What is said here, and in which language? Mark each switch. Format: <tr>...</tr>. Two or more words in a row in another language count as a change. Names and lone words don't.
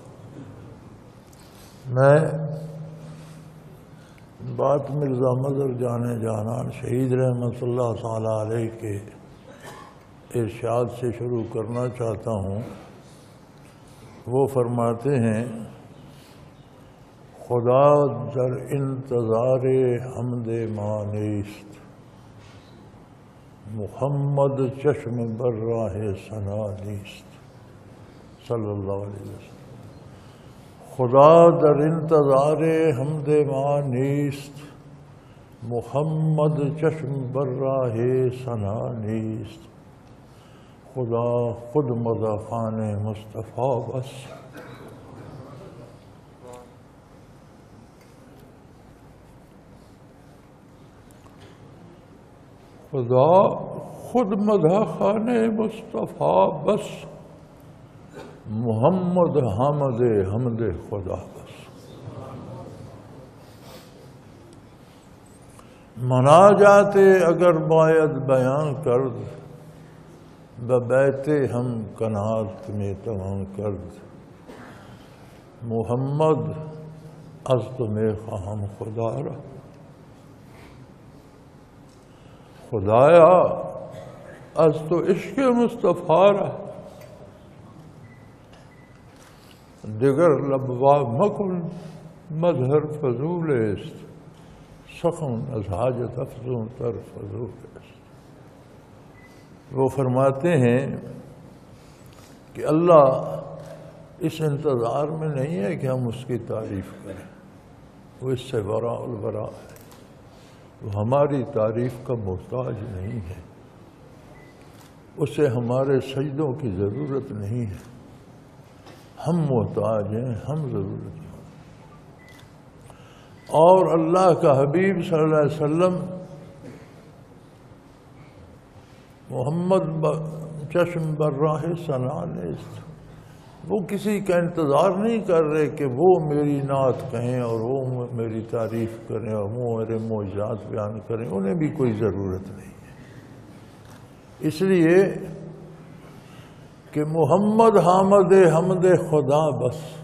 <ur>میں بات مرزا مظہر جان جانان شہید رحمۃ اللہ تعالیٰ علیہ کے ارشاد سے شروع کرنا چاہتا ہوں۔ وہ فرماتے ہیں،</ur> <fa>خدا در انتظار حمد ما نیست، محمد چشم بر راہ ثنا نیست، صلی اللہ علیہ وسلم۔ خدا در انتظار حمد ما نیست، محمد چشم بر راہ ثنا نیست، خدا خود مداخان مصطفیٰ بس۔ خدا خود مداخان مصطفیٰ بس، محمد حامد حمد خدا بس۔ مناجات اگر باید بیان کرد، ببیت ہم کنات میں تمام کرد، محمد از تو میں خواہم خدا را، خدایا از تو عشق مصطفیٰ را، دیگر لبوا مکن مظہر فضول است، سخن از حاجت افزون تر فضول است۔</fa> <ur>وہ فرماتے ہیں کہ اللہ اس انتظار میں نہیں ہے کہ ہم اس کی تعریف کریں، وہ اس سے</ur> <ar>وراء الوراء</ar> <ur>ہے، وہ ہماری تعریف کا محتاج نہیں ہے، اسے ہمارے سجدوں کی ضرورت نہیں ہے، ہم محتاج ہیں، ہم ضرورت ہیں۔ اور اللہ کا حبیب صلی اللہ علیہ وسلم</ur> <fa>محمد چشم بر راہ ثنا نیست،</fa> <ur>وہ کسی کا انتظار نہیں کر رہے کہ وہ میری نعت کہیں اور وہ میری تعریف کریں اور وہ میرے معجزات بیان کریں، انہیں بھی کوئی ضرورت نہیں ہے، اس لیے کہ</ur> <fa>محمد حامد حمد خدا بس۔</fa>